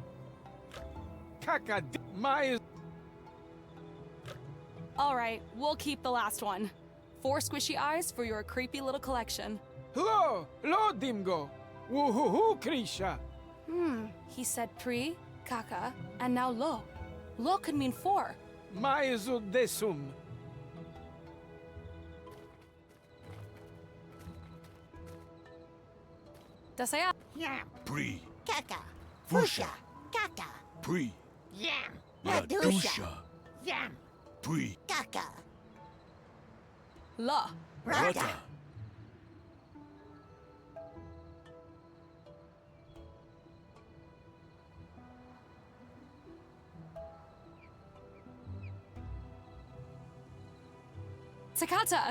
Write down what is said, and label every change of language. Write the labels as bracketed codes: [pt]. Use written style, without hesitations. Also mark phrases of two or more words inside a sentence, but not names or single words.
[en] Mais. All right, we'll keep the last one. 4 squishy eyes for your creepy little collection. Lo Dimgo. Woohoo Krisha. He said pre, kaka, and now lo. Lo could mean 4. Maezu desum. Dasaya. Yam. Pre. Kaka. Fusha. Kaka. Pre. Yam. La Dusha. Dusha. Yam. Pre. Kaka. La. Rata. Rata. Takata.